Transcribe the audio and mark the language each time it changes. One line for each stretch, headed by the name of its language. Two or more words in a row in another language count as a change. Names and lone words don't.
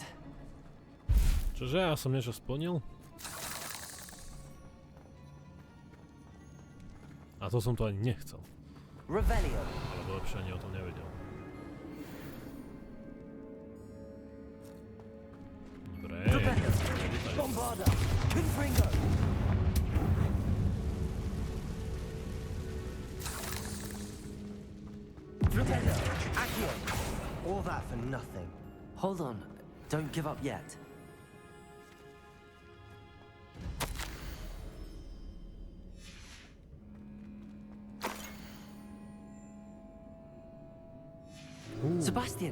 Slovak: Čože, ja som niečo splnil? A to som to ani nechcel. Revelio. Alebo lepšie ani o tom nevedel. Dobre. Revelio. Bombarda. Confringo. Revelio. Accio.
English: All that for nothing. Hold on. Don't give up yet. Sebastian!